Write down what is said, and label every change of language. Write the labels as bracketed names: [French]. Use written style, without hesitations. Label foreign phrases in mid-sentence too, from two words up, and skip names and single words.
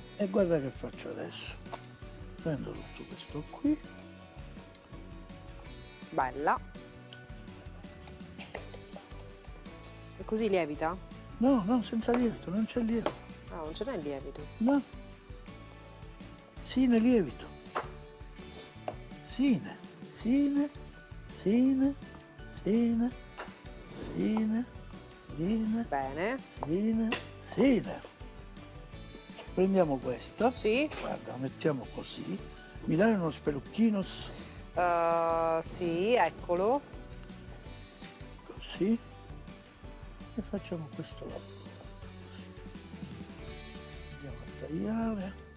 [Italian] E guarda che faccio adesso. Prendo tutto questo qui. Bella. E così lievita? No, no, senza lievito, non c'è lievito. Ah, non ce n'è il lievito. No. Sine lievito. Sine, sine, sine, sine, sine, sine, Bene. sine, sine. Prendiamo questa. Sì. Guarda, la mettiamo così. Mi dai uno spelucchino Sì, eccolo. così. E facciamo questo lavoro. Così. Andiamo a tagliare.